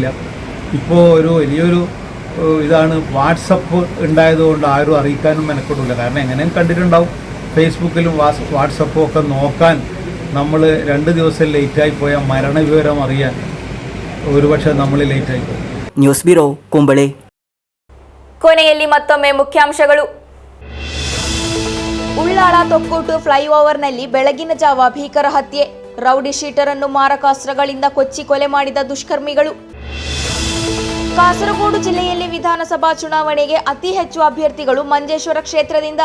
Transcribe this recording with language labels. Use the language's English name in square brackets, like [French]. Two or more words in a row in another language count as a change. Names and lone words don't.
[Malayalam] ഇപ്പോൾ ഒരു വലിയൊരു ഇതാണ് വാട്സപ്പ് ഉണ്ടായതുകൊണ്ട് ആരും അറിയിക്കാനും മെനക്കെടില്ല. കാരണം എങ്ങനെയും കണ്ടിട്ടുണ്ടാവും, ഫേസ്ബുക്കിലും വാട്സപ്പും ഒക്കെ നോക്കാൻ നമ്മൾ 2 ദിവസം ലേറ്റായി പോയാൽ മരണവിവരം അറിയാൻ ഒരുപക്ഷെ നമ്മൾ ലേറ്റായി പോകും. [Kannada] ನ್ಯೂಸ್ ಬ್ಯೂರೋ ಕುಂಬಳೆ. ಕೊನೆಯಲ್ಲಿ ಮತ್ತೊಮ್ಮೆ ಮುಖ್ಯಾಂಶಗಳು. ಉಳ್ಳಾಳ ತೊಕ್ಕೋಟು ಫ್ಲೈಓವರ್ನಲ್ಲಿ ಬೆಳಗಿನ ಜಾವ ಭೀಕರ ಹತ್ಯೆ, ರೌಡಿ ಶೀಟರ್ ಅನ್ನು ಮಾರಕಾಸ್ತ್ರಗಳಿಂದ ಕೊಚ್ಚಿ ಕೊಲೆ ಮಾಡಿದ ದುಷ್ಕರ್ಮಿಗಳು. ಕಾಸರಗೋಡು ಜಿಲ್ಲೆಯಲ್ಲಿ ವಿಧಾನಸಭಾ ಚುನಾವಣೆಗೆ ಅತಿ ಹೆಚ್ಚು ಅಭ್ಯರ್ಥಿಗಳು ಮಂಜೇಶ್ವರ ಕ್ಷೇತ್ರದಿಂದ.